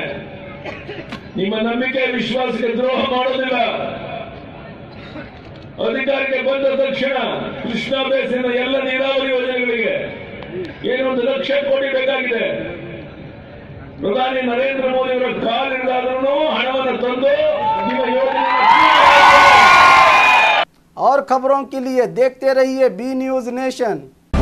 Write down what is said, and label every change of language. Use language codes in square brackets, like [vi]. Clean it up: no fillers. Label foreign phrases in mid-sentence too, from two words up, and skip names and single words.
[kn] ನಿಮ್ಮ ನಂಬಿಕೆ ವಿಶ್ವಾಸಕ್ಕೆ ದ್ರೋಹ ಮಾಡೋದಿಲ್ಲ। ಅಧಿಕಾರಕ್ಕೆ ಬಂದ ತಕ್ಷಣ ಕೃಷ್ಣಾ ಬೇಸಿನ ಎಲ್ಲ ನೀರಾವರಿ ಯೋಜನೆಗಳಿಗೆ ಏನೊಂದು 1 ಲಕ್ಷ ಕೋಟಿ ಬೇಕಾಗಿದೆ। ಪ್ರಧಾನಿ ನರೇಂದ್ರ ಮೋದಿ ಅವರ ಕಾಲಿಡಾದ್ರೂ ಹಣವನ್ನು ತಂದು ನಿಮ್ಮ ಯೋಜನೆ। [hi] और खबरों के लिए देखते रहिए बी न्यूज नेशन।